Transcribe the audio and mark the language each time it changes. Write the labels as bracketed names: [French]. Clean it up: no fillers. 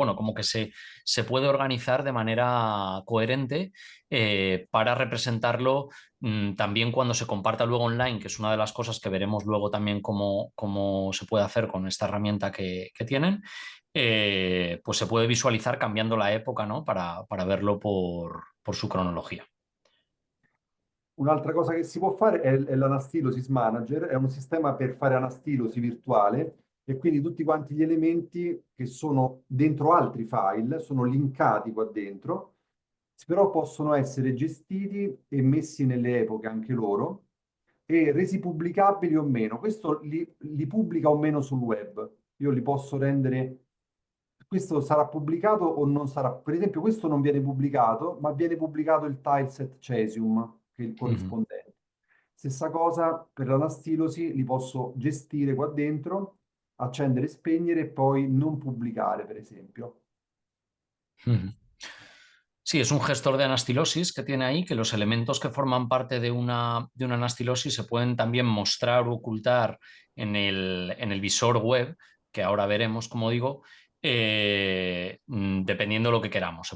[Spanish] Bueno, como que se puede organizar de manera coherente para representarlo también cuando se comparta luego online, que es una de las cosas que veremos luego también cómo se puede hacer con esta herramienta que tienen. Pues se puede visualizar cambiando la época, ¿no? Para verlo por su cronología. [Italian] Un'altra cosa che si può fare è l'Anastylosis Manager, è un sistema per fare anastilosi virtuale e quindi tutti quanti gli elementi che sono dentro altri file sono linkati qua dentro, però possono essere gestiti e messi nelle epoche anche loro e resi pubblicabili o meno. Questo li pubblica o meno sul web. Io li posso rendere. Questo sarà pubblicato o non sarà? Per esempio, questo non viene pubblicato, ma viene pubblicato il tileset Cesium, che è il Ujú, corrispondente. Stessa cosa per l'anastilosi, li posso gestire qua dentro accendere e spegnere e poi non pubblicare, per esempio. Ujú. [Spanish] Sí, es un gestor de anastilosis que tiene ahí, que los elementos que forman parte de una anastilosis se pueden también mostrar o ocultar en el visor web, que ahora veremos, como digo, dependiendo de lo que queramos.